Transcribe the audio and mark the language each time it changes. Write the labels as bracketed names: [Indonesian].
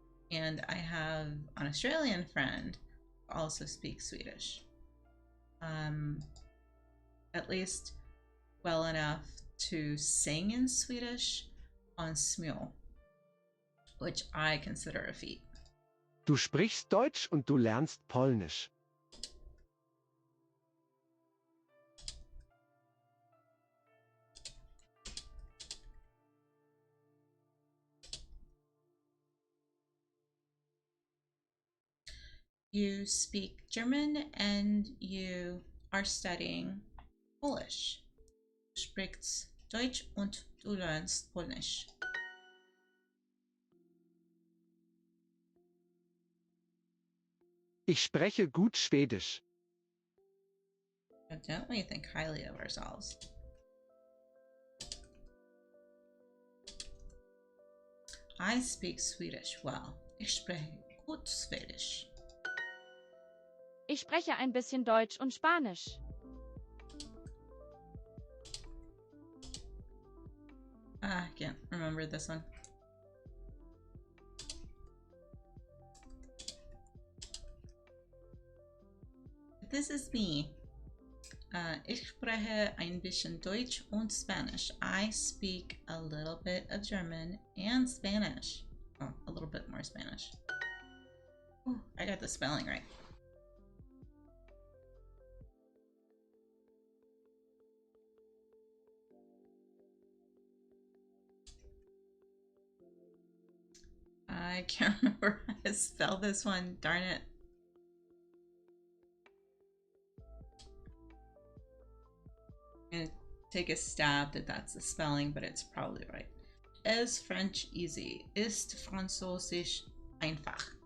[English] And I have an Australian friend who also speaks Swedish. At least well enough to sing in Swedish on Smule, which I consider a feat. [German] Du sprichst Deutsch und du lernst Polnisch. [English] You speak German and you are studying Polish. [German] Du sprichst Deutsch und du lernst Polnisch. Ich spreche gut Schwedisch. [English] Don't we think highly of ourselves? I speak Swedish well. [German] Ich spreche gut Swedish. Ich spreche ein bisschen Deutsch und Spanisch. [English] I can't remember this one. This is me. [German] Ich spreche ein bisschen Deutsch und Spanish. [English] I speak a little bit of German and Spanish. Oh, a little bit more Spanish. Ooh, I got the spelling right. I can't remember how to spell this one. Darn it. I'm gonna take a stab that that's the spelling, but it's probably right. Is French easy? [German] Ist Französisch einfach?